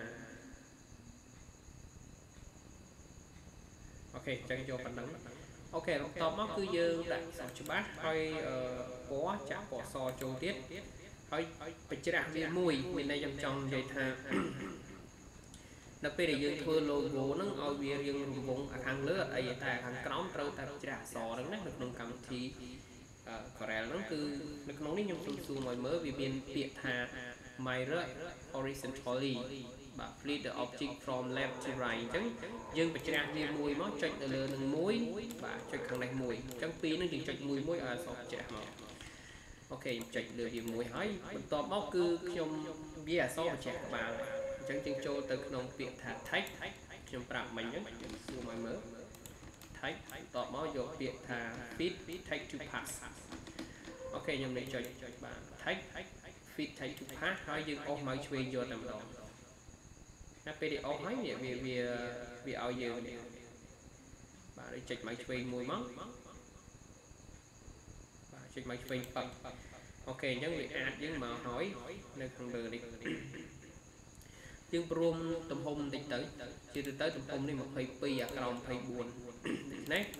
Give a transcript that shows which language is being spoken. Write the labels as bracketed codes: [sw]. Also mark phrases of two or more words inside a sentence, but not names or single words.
[km] អូខេអញ្ចឹងយកប៉ុណ្ណឹងអូខេបន្ទាប់មកគឺយើងដាក់សច្បាស់ហើយពណ៌ចាក់ពណ៌សចូលទៀតហើយបញ្ច្រាស់វាមួយមានន័យខ្ញុំចង់និយាយថានៅពេលដែលយើងធ្វើ logo ហ្នឹងឲ្យវារៀងរង្វង់ខាងលើ អត់អីតែខាងក្រោមត្រូវតែបញ្ច្រាស់អក្សរហ្នឹងណានៅក្នុងកម្មវិធី Corel ហ្នឹងគឺនៅក្នុងនេះខ្ញុំស៊ូមឲ្យមើលវាមានពាក្យថា [en] mirror horizontally [km] បាទ [en] flip the object from left to right [km] អញ្ចឹងយើងបញ្ច្រាស់វាមួយមកចុចទៅលើនឹងមួយបាទចុចខាងនេះមួយអញ្ចឹងពីរហ្នឹងយើងចុចមួយឲ្យអ ក្សរបញ្ច្រាស់មកអូខេខ្ញុំចុចលើវាមួយហើយបន្ទាប់មកគឺខ្ញុំវាអក្សរបញ្ច្រាស់ក្បាលអញ្ចឹងយើងចូលទៅក្នុងពាក្យថា text ខ្ញុំប្រាប់មិញហ្នឹងខ្ញុំស៊ូមឲ្យមើល text បន្ទាប់មកយកពាក្យថា [en] fit text to pass [km] អូខេខ្ញុំនេះចុចបាទ [en] text fit text to pass [km] ហើយយើងអស់មកឆ្វេងយកតែម្ដងណាពេលដែលអស់ហើយវាឲ្យយើងនេះបាទដូចចុចមកឆ្វេងមួយមក បាទចុចមកឆ្វេងប៉ឹកអូខេអញ្ចឹងវាអាចយើងមកហើយនៅខាងលើនេះយើងព្រមទំហំបន្តិចទៅជាទៅទំហំនេះ22អាក្រោម24ណា